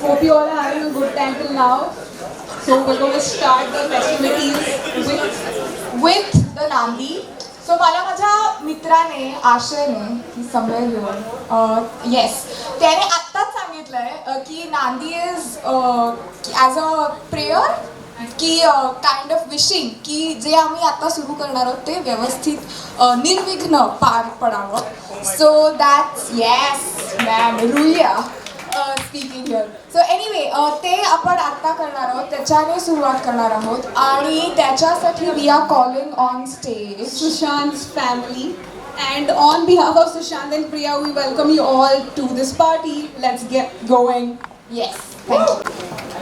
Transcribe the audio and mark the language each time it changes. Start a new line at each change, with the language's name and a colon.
English: Hope you all are having a good time till now. So we're going to start the festivities with the Nandi.
Marathi: So मला माझ्या मित्राने आशयने की somewhere here yes त्याने आत्ताच सांगितलंय की
English: nandi is as a prayer
Marathi: की काइंड ऑफ विशिंग की जे आम्ही आता सुरू करणार आहोत ते व्यवस्थित निर्विघ्न पार पडावं.
English: So that's yes ma'am Ruya speaking here.
Marathi: So anyway ते आपण आत्ता करणार आहोत, त्याच्याने सुरुवात करणार आहोत आणि त्याच्यासाठी
English: we are calling on stage
Marathi: Sushant's family.
English: And on behalf of Sushant and Priya, we welcome you all to this party. Let's get going. Yes, thank you.